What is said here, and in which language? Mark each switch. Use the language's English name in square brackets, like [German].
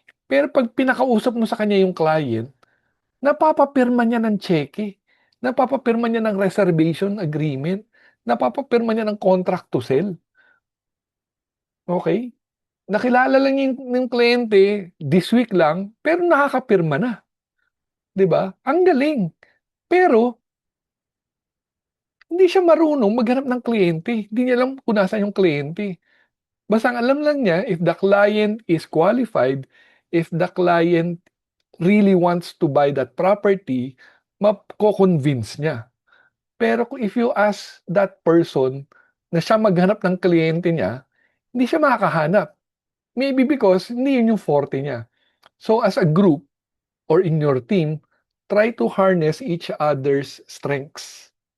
[Filipino] Pero 'pag pinakausap mo sa kanya yung client, napapapirma niya ng tseke, napapapirma niya ng reservation agreement, napapapirma niya ng contract to sell, okey? Nakilala lang niya yung kliyente [English] this week [Filipino] lang, pero nakakapirma na, 'di ba? Ang galing. Pero hindi siya marunong maghanap ng kliyente, hindi niya alam kung nasaan yung kliyente. Basta ang alam lang niya [English] if the client is qualified, if the client really wants to buy that property, [Filipino] mako-convince niya. Pero kung [English] if you ask that person [Filipino] na siya maghanap ng kliyente niya, hindi siya makakahanap. [English] Maybe because [Filipino] hindi yun yung forte niya. [English] So as a group or in your team, try to harness each other's strengths.